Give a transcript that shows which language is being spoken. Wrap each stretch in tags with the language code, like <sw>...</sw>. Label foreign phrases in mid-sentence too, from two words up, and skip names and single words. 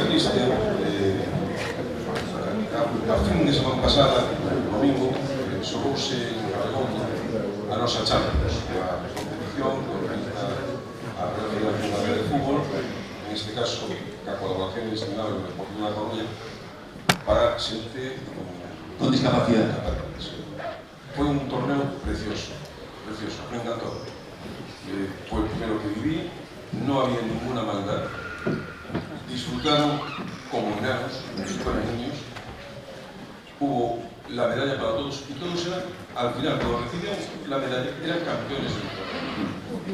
<gl>A fin de semana pasada, domingo, xorouse en Aragón a nosa Champions, a competición que organiza a Real Federación de Fútbol, en este caso, a colaboración destinada</gl> <es>con el</es> <gl>Deportivo da Coruña, para xente con discapacidade. Foi un torneo precioso,</gl> <es>me encantó. Fue el primero que viví, no había ninguna maldad, disfrutaron como enanos, como si fueran niños, hubo la medalla para todos y todos eran, al final, cuando recibían la medalla, eran campeones del torneo.</es>